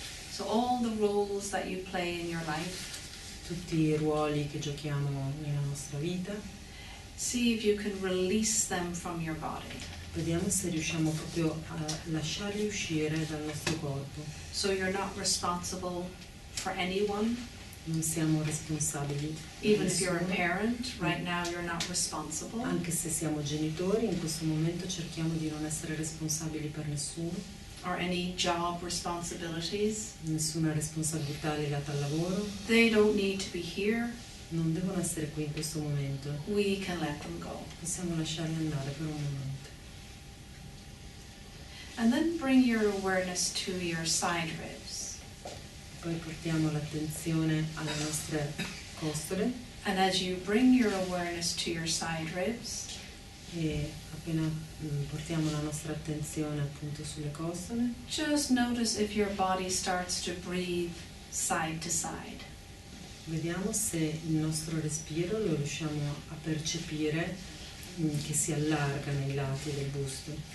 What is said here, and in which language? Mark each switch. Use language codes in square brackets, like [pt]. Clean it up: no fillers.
[en] So all the roles that you play in your life, [it] tutti i ruoli che giochiamo nella nostra vita. [en] see if you can release them from your body. [it] Vediamo se riusciamo proprio a lasciarli uscire dal nostro corpo. [en] So you're not responsible for anyone. [it] Non siamo responsabili. [en] Even [it] di [en] if you're a [it] nessuno. [en] parent, right now you're not responsible. [it] Anche se siamo genitori, in questo momento cerchiamo di non essere responsabili per nessuno, [en] Or any job responsibilities. [it] nessuna responsabilità legata al lavoro. [en] They don't need to be here. [it] Non devono essere qui in questo momento. [en] We can let them go. [it] Possiamo lasciarli andare per un momento. [en] And then bring your awareness to your side ribs. [it] Poi portiamo l'attenzione alle nostre costole [en] And as you bring your awareness to your side ribs, [it] e appena portiamo la nostra attenzione appunto sulle costole, [en] just notice if your body starts to breathe side to side. [it] vediamo se il nostro respiro lo riusciamo a percepire che si allarga nei lati del busto.